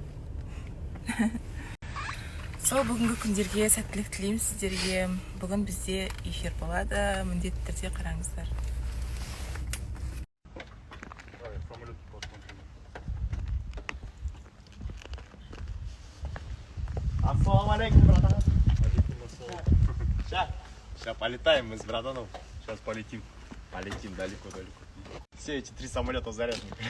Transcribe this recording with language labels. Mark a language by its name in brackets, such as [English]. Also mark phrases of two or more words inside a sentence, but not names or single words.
[Kazakh] Сол бүгінгі күндерге сәттілік тілеймін сіздерге. Бүгін бізде эфир болады. Міндетті түрде қараңыздар. [Russian] Ассалаумалейкум, братан. Сейчас полетаем мы с братаном. Сейчас полетим. Полетим далеко-далеко. Все эти 3 самолета заряжены.